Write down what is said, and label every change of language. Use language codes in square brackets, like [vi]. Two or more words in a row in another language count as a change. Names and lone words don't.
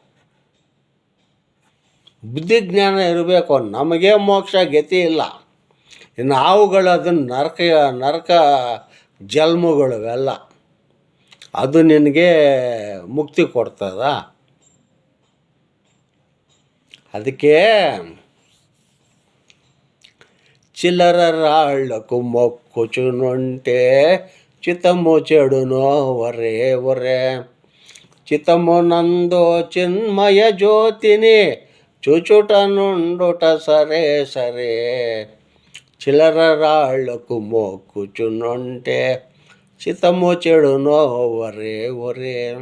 [kn] ಬುದ್ಧಿಜ್ಞಾನ ಇರಬೇಕು. ನಮಗೆ ಮೋಕ್ಷ ಗತಿ ಇಲ್ಲ. ಇನ್ನು ಹಾವುಗಳು ಅದನ್ನು ನರಕ ಜನ್ಮಗಳು ಅವೆಲ್ಲ, ಅದು ನಿನಗೆ ಮುಕ್ತಿ ಕೊಡ್ತದ? [te] ಅದಕ್ಕೆ చిల్లరాళ్లకు మొక్కుచునుంటే చిత్తము చెడునో ఒరే చిత్తమునందో చిన్మయ జ్యోతిని చూచుట నుండుట సరే చిల్లరాళ్లకు మొక్కుచునుంటే చిత్తము చెడునో ఒరే